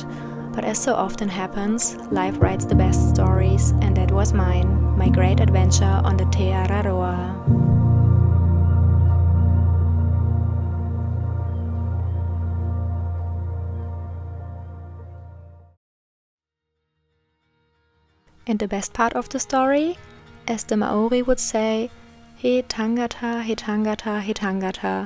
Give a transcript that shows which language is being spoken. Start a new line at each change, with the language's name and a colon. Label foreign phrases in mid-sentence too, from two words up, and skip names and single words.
English: But as so often happens, life writes the best stories, and that was mine, my great adventure on the Te Araroa. And the best part of the story? As the Maori would say,
Māori: he tangata, he tangata, he tangata.